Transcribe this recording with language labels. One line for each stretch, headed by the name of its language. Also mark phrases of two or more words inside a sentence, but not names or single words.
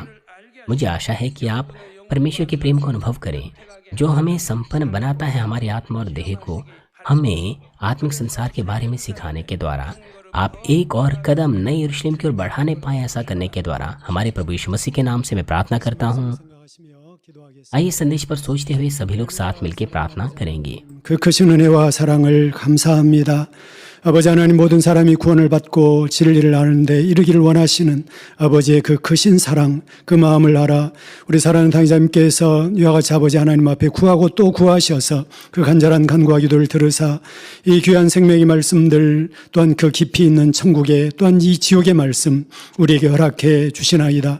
Hindi: मुझे आशा है कि आप परमेश्वर के प्रेम को अनुभव करें, जो हमें संपन्न बनाता है, हमारी आत्मा और देह को हमें आत्मिक संसार के बारे में सिखाने के द्वारा। आप एक और कदम नई यरूशलेम की ओर बढ़ाने पाए, ऐसा करने के द्वारा। हमारे प्रभु यीशु मसीह के नाम से मैं प्रार्थना करता हूँ। आइए संदेश पर सोचते हुए सभी लोग साथ मिलकर प्रार्थना करेंगे।
Korean: 그 크신 은혜와 사랑을 감사합니다. 아버지 하나님, 모든 사람이 구원을 받고 진리를 아는데 이르기를 원하시는 아버지의 그 크신 사랑, 그 마음을 알아 우리 사랑하는 당회자님께서 이와 같이 아버지 하나님 앞에 구하고 또 구하셔서 그 간절한 간구와 기도를 들으사 이 귀한 생명의 말씀들, 또한 그 깊이 있는 천국의, 또한 이 지옥의 말씀 우리에게 허락해 주시나이다.